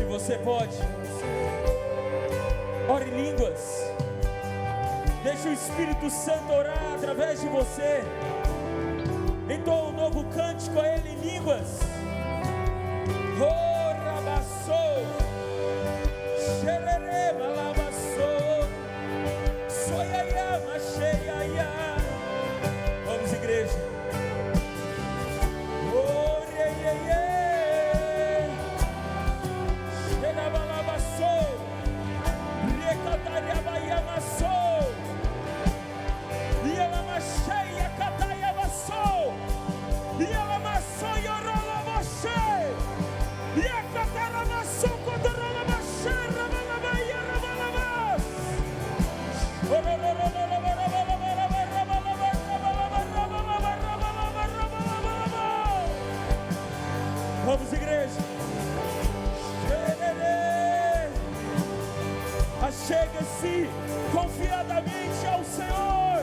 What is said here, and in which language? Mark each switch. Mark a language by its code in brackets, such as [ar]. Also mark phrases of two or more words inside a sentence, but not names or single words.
[pt] você pode. Ore em línguas. Deixa o Espírito Santo orar através de você. Entoa um novo cântico a Ele em línguas. Oh, rabassou, xerere, balabassou, soiaia, macheiaia. Vamos, igreja. Oh, reieiê, xerabalabassou, recatariabaiamassou, ialamacheia, cataiabassou, ialamassou, iorolabachei. E a cataramaçu quando ralabaxê, rabalabaia, rabalabás. Vamos, igreja. Achegue-se confiadamente ao Senhor.